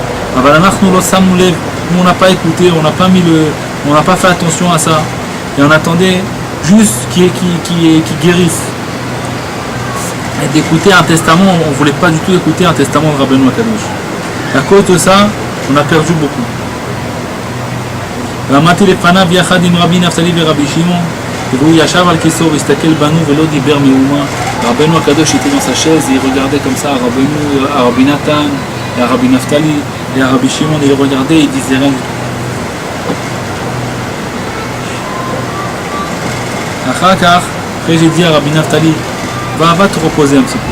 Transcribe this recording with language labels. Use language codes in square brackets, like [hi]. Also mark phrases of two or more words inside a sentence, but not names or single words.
[fr] Nous on n'a pas écouté, on n'a pas fait attention à ça, et on attendait juste qu'il guérisse. Et d'écouter un testament, on ne voulait pas du tout écouter un testament de [he] רבנו הקדוש. [fr] À cause de ça, on a perdu beaucoup. [he] עמדתי לפניו יחד עם רבי נפתלי ורבי שמעון, והוא ישב על כיסאו והסתכל בנו ולא דיבר מאומה. רבנו הקדוש [fr] était dans sa chaise et il regardait comme ça à Rabbi Nathan, à Rabbi Naftali et à Rabbi Shimon, et il regardait et il disait rien du tout. Après j'ai dit à Rabbi Naftali, va te reposer un petit peu.